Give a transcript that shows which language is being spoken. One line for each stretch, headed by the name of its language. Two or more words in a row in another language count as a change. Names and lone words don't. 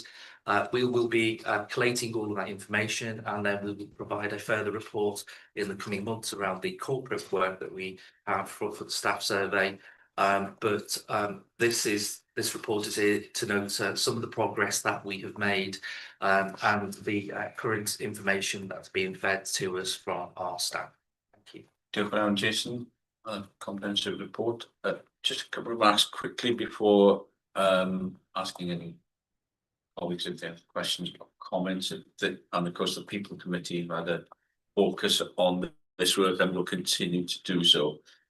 English: We will be collating all of that information, and then we will provide a further report in the coming months around the corporate work that we have for the staff survey. This report is here to note some of the progress that we have made, and the current information that's being fed to us from our staff. Thank you.
Welsh: Diolch yn fawr, Jason.
English: Comprehensive report. Just a couple of asks quickly before asking any colleagues if they have questions or comments. And of course, the People Committee have had a focus on this work and will continue to do so.